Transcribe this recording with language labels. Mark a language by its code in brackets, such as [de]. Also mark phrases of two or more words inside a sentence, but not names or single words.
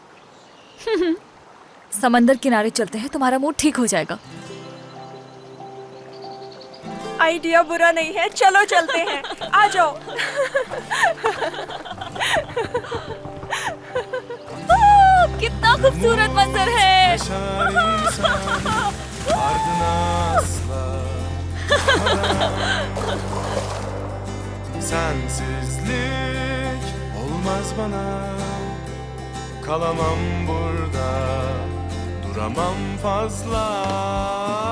[hi] समंदर किनारे चलते हैं, तुम्हारा मूड ठीक हो जाएगा। आइडिया बुरा नहीं है, चलो चलते हैं। आ जाओ। कितना खूबसूरत मंजर है। [tr] Ardına asla Sensizlik olmaz bana Kalamam burada Duramam fazla